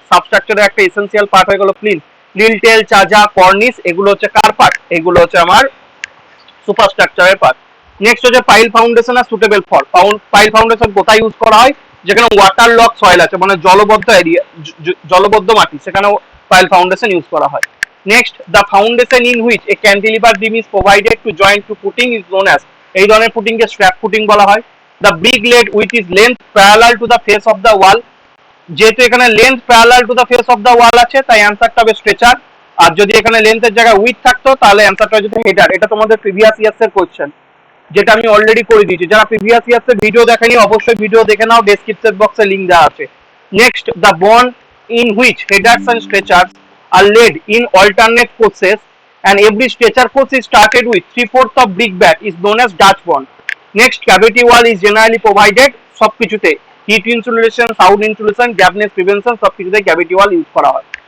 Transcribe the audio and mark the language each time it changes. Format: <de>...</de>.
<bn>সাবস্ট্রাকচারের একটা essential part হয়ে গেল প্লিন। লিন্টেল, চাজা, কর্নিস এগুলো হচ্ছে কার পার্ট? এগুলো হচ্ছে আমার সুপারস্ট্রাকচারের পার্ট। নেক্সট হচ্ছে pile foundation আর suitable for. Pile foundation কোথায় ইউজ করা হয়? যেখানে ওয়াটার লক সয়েল আছে, মানে জলবদ্ধ এরিয়া, জলবদ্ধ মাটি, সেখানেও পাইল ফাউন্ডেশন ইউজ করা হয়।</bn> <en>Next, the foundation in which a cantilever beam is provided to join to footing is known as,</en> <bn>এই ধরনের ফুটিং কে স্ট্র্যাপ ফুটিং বলা হয়।</bn> <en>The brick laid which is length parallel to the face of the wall,</en> <bn>যেহেতু এখানে length parallel to the face of the ওয়াল আছে তাই অ্যান্সারটা হবে স্ট্রেচার। আর যদি এখানে লেন্থের জায়গায় উইথ থাকতো তাহলে অ্যান্সারটা হয়ে যেত হেডার। এটা তোমাদের প্রিভিয়াস ইয়ার্স এর কোশ্চেন, যেটা আমি অলরেডি করে দিয়েছি। যারা প্রিভিয়াস ইয়ার্স এর ভিডিও দেখেনি অবশ্যই ভিডিও দেখে নাও, ডেসক্রিপশন বক্সে লিংক দেওয়া আছে।</bn> <en>Next, the bond in which headers and stretchers are laid in alternate courses and every stretcher course is started with 3/4 of brick bat is known as Dutch bond. Next, cavity wall is generally provided সবকিছুতে heat insulation, sound insulation, dampness prevention সবকিছুতে cavity wall use করা হয়।</en>